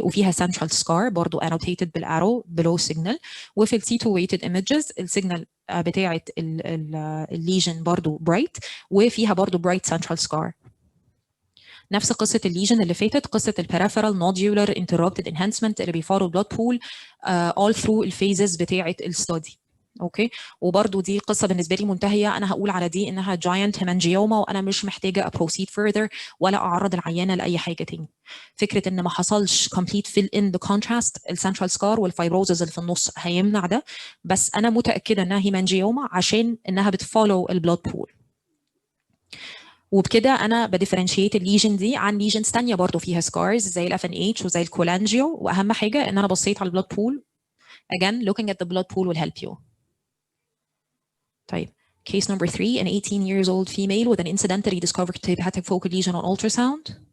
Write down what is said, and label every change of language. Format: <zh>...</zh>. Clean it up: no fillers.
<ar>وفيها central scar برضو annotated بالارو below signal. وفي التي 2 weighted images السيجنال بتاعه الليجن برضو برايت، وفيها برضو برايت سنترال سكار. نفس قصه الليجن اللي فاتت، قصه البريفرال نوديولار انتربتد انهانسمنت اللي بيفولو بلاد بول</ar> <en>all through</en> <ar>الفيزز بتاعه الستادي. اوكي. وبرضو دي قصه بالنسبه لي منتهيه. انا هقول على دي انها جاينت هيمانجيوما، وانا مش محتاجه ابروسيد فurther ولا اعرض العيانه لاي حاجه تاني. فكره ان ما حصلش</ar> <en>complete fill in</en> <ar>بكونتراست السنترال سكار والفايبروزز اللي في النص هيمنع ده، بس انا متاكده انها هيمانجيوما عشان انها بتفولو البلاد بول. وبكده انا بديفرنشيت الليجن دي عن ليجنز ثانيه برضو فيها سكارز زي الاف ان اتش وزي الكولانجيو. واهم حاجه ان انا بصيت على البلاد بول.</ar> <en>again looking at the blood pool will help you. طيب case number 3, an 18 years old female with an incidentally discovered hepatic focal lesion on ultrasound.</en>